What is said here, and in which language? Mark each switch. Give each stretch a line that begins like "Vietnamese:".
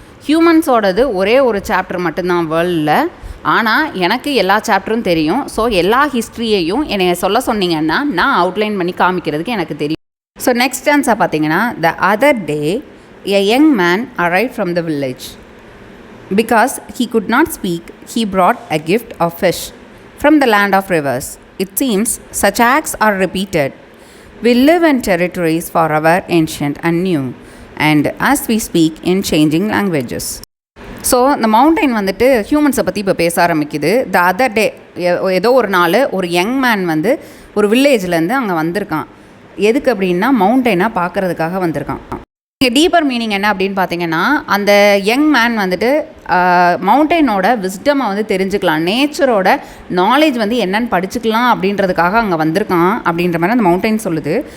Tamil: ஹியூமன்ஸோடது ஒரே ஒரு சாப்டர் மட்டும்தான் வேர்ல்டில். ஆனால் எனக்கு எல்லா சாப்டரும் தெரியும். ஸோ எல்லா ஹிஸ்ட்ரியையும் என்னை சொல்ல சொன்னீங்கன்னா நான் அவுட்லைன் பண்ணி காமிக்கிறதுக்கு எனக்கு தெரியும்.
English: so next answer
Tamil: பார்த்தீங்கன்னா,
English: The other day a young man arrive from the village. Because he could not speak, he brought a gift of fish from the land of rivers. It seems such acts are repeated. We live in territories forever ancient and new, and as we speak in changing languages.
Tamil: So இந்த mountain வந்துட்டு ஹியூமன்ஸை பற்றி இப்போ பேச ஆரம்பிக்குது.
English: the other day,
Tamil: ஏதோ ஒரு நாள் ஒரு யங் மேன் வந்து ஒரு வில்லேஜ்லேருந்து அங்கே வந்திருக்கான். எதுக்கு அப்படின்னா மவுண்டைனாக பார்க்குறதுக்காக வந்திருக்கான். இங்கே டீப்பர் மீனிங் என்ன அப்படின்னு பார்த்தீங்கன்னா, அந்த யங் மேன் வந்துட்டு மவுண்டைனோட விஸ்டமை வந்து தெரிஞ்சுக்கலாம், நேச்சரோட நாலேஜ் வந்து என்னென்னு படிச்சுக்கலாம் அப்படின்றதுக்காக அங்கே வந்திருக்கான் அப்படின்ற மாதிரி அந்த மவுண்டைன் சொல்லுது.